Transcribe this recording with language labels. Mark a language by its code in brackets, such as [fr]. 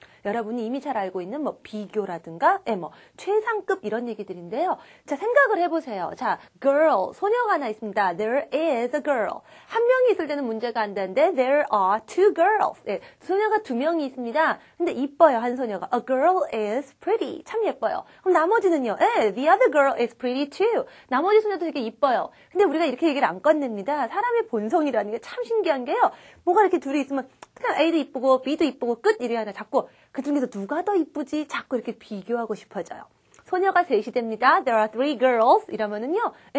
[ko] 여러분이 이미 잘 알고 있는 비교라든가 최상급 이런 얘기들인데요. 자, 생각을 해보세요. 자, girl, 소녀가 하나 있습니다. [en] There is a girl. [ko] 한 명이 있을 때는 문제가 안 되는데 [en] there are two girls. [ko] 소녀가 두 명이 있습니다. 근데 이뻐요, 한 소녀가. [en] A girl is pretty. [ko] 참 예뻐요. 그럼 나머지는요. [en] The other girl is pretty too. [ko] 나머지 소녀도 되게 이뻐요. 근데 우리가 이렇게 얘기를 안 꺼냅니다. 사람의 본성이라는 게 참 신기한 게요. 뭐가 이렇게 둘이 있으면 그냥 A도 이쁘고 B도 이쁘고 끝 이래야 자꾸 그 중에서 누가 더 이쁘지? 자꾸 이렇게 비교하고 싶어져요. 소녀가 셋이 됩니다. [en] There are three girls. [ko] 이러면은요.